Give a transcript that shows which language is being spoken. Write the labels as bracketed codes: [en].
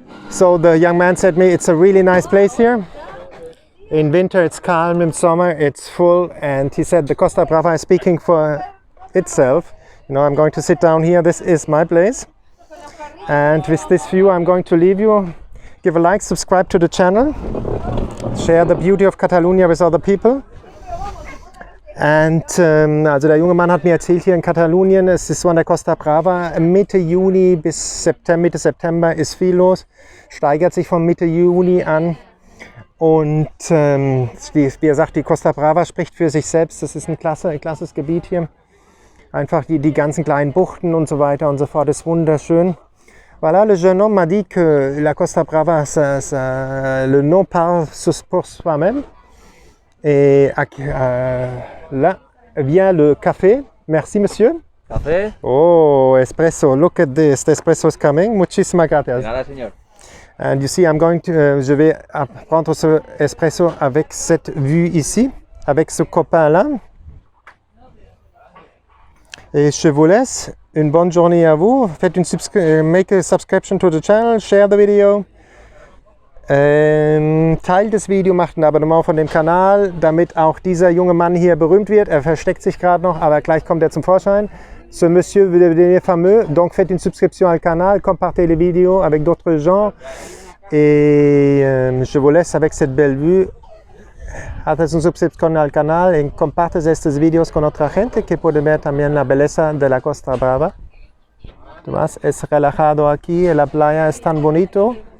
[en] So the young man said me it's a really nice place here. In winter it's calm, in summer it's full, and he said the Costa Brava is speaking for itself. You know, I'm going to sit down here. This is my place. And with this view I'm going to leave you. Give a like, subscribe to the channel, share the beauty of Catalonia with other people. And also [de] der junge Mann hat mir erzählt, hier in Katalonien, es ist so an der Costa Brava, Mitte Juni bis Mitte September ist viel los, steigert sich von Mitte Juni an. Und wie er sagt, die Costa Brava spricht für sich selbst. Das ist ein klasses Gebiet hier. Einfach die ganzen kleinen Buchten und so weiter und so fort, ist wunderschön. [fr] Voilà, le jeune homme m'a dit que la Costa Brava, le nom parle pour soi-même. Et là vient le café. Merci, monsieur. [es] ¿Café? [en] Oh, espresso. Look at this. The espresso is coming. [es] Muchísimas De gracias. nada, señor. [en] And you see, [fr] je vais prendre ce espresso avec cette vue ici, avec ce copain-là. Et je vous laisse. Une bonne journée à vous. Faites [en] make a subscription to the channel, share the video. [de] Teilt das Video, macht ein Abonnement von dem Kanal, damit auch dieser junge Mann hier berühmt wird. Er versteckt sich gerade noch, aber gleich kommt er zum Vorschein. [fr] Ce monsieur veut devenir fameux, donc faites une subscription au canal, compartez les vidéos avec d'autres gens. Et je vous laisse avec cette belle vue. [es] Haces un suscripción al canal y compartes estos vídeos con otra gente que puede ver también la belleza de la Costa Brava. Además, es relajado aquí, la playa es tan bonito.